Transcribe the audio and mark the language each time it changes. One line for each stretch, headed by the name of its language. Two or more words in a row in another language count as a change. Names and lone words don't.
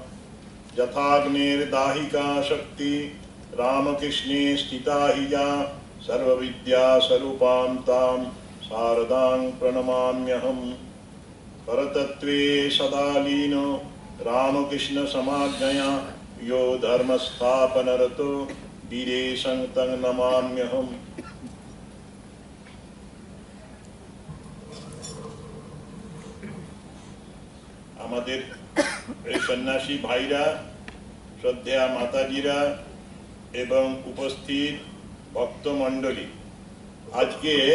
Sanskrit: यथाग्नेर्दाहिका शक्ति रामकृष्णे स्थिता हि या सर्वविद्या स्वरूपां तां शारदां प्रणमाम्यहम्। परतत्त्वे सदा लीनो रामकृष्ण समाज्ञया यो धर्मस्थापनरतो वीरेशं तं नमाम्यहम्।
Bangla: আমাদের এই সন্ন্যাসী ভাইরা, শ্রদ্ধেয়া মাতাজিরা এবং উপস্থিত ভক্তমণ্ডলী, আজকে